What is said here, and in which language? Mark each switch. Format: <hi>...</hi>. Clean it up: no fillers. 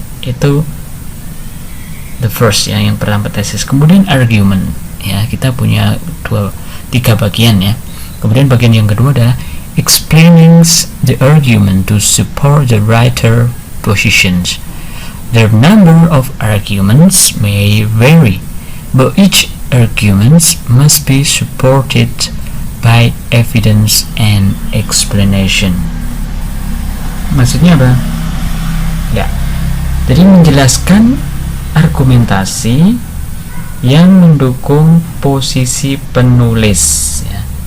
<id>Itu</id> <en>the first,</en> <id>ya, yang pertama thesis. Kemudian argument, ya, kita punya tiga bagian, ya. Kemudian bagian yang kedua adalah</id> <en>explaining the argument to support the writer positions. The number of arguments may vary, but each argument must be supported by evidence and explanation.</en> <id>Maksudnya apa? Ya, jadi menjelaskan argumentasi yang mendukung posisi penulis, ya.</id>